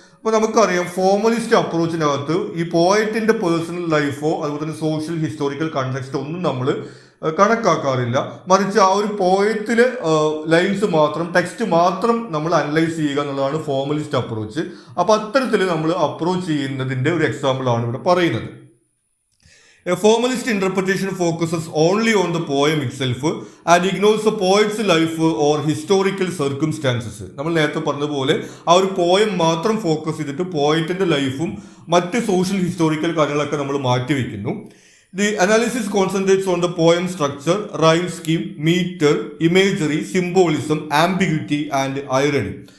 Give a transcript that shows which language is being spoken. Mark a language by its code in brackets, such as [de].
[ml] അപ്പോൾ നമുക്കറിയാം ഫോർമലിസ്റ്റ് അപ്രോച്ചിനകത്ത് ഈ പോയറ്റിന്റെ പേഴ്സണൽ ലൈഫോ അതുപോലെ തന്നെ സോഷ്യൽ ഹിസ്റ്റോറിക്കൽ കണ്ടെക്സ്റ്റോ ഒന്നും നമ്മൾ കണക്കാക്കാറില്ല. മറിച്ച് ആ ഒരു പോയത്തിലെ ലൈൻസ് മാത്രം, ടെക്സ്റ്റ് മാത്രം നമ്മൾ അനലൈസ് ചെയ്യുക എന്നുള്ളതാണ് ഫോർമലിസ്റ്റ് അപ്രോച്ച്. അപ്പോൾ അത്തരത്തിൽ നമ്മൾ അപ്രോച്ച് ചെയ്യുന്നതിന്റെ ഒരു എക്സാമ്പിൾ ആണ് ഇവിടെ പറയുന്നത്. [en] A formalist interpretation focuses only on the poem itself and ignores the poet's life or historical circumstances. [ml] നമ്മൾ നേരത്തെ പറഞ്ഞതുപോലെ ആ ഒരു പോയം മാത്രം ഫോക്കസ് ചെയ്തിട്ട് പോയറ്റിന്റെ ലൈഫും മറ്റ് സോഷ്യൽ ഹിസ്റ്റോറിക്കൽ കാര്യങ്ങളൊക്കെ നമ്മൾ മാറ്റിവെക്കുന്നു. [en] The analysis concentrates on the poem structure, rhyme scheme, meter, imagery, symbolism, ambiguity and irony.